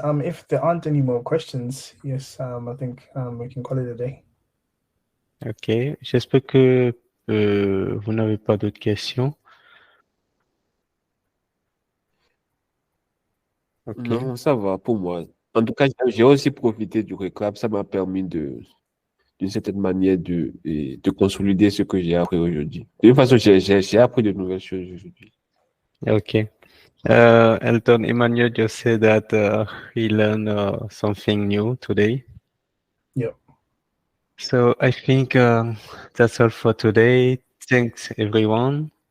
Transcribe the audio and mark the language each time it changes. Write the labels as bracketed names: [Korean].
[English] If there aren't any more questions, yes, I think we can call it a day. Ok. [French] J'espère que vous n'avez pas d'autres questions. [English] Ok. [French] Non, ça va pour moi. En tout cas, j'ai aussi profité du ReCap. Ça m'a permis d'une certaine manière de consolider ce que j'ai appris aujourd'hui. De toute façon, j'ai appris de nouvelles choses aujourd'hui. [English] Okay. Elton Emmanuel just said that he learned something new today. Yep. So I think that's all for today. Thanks, everyone.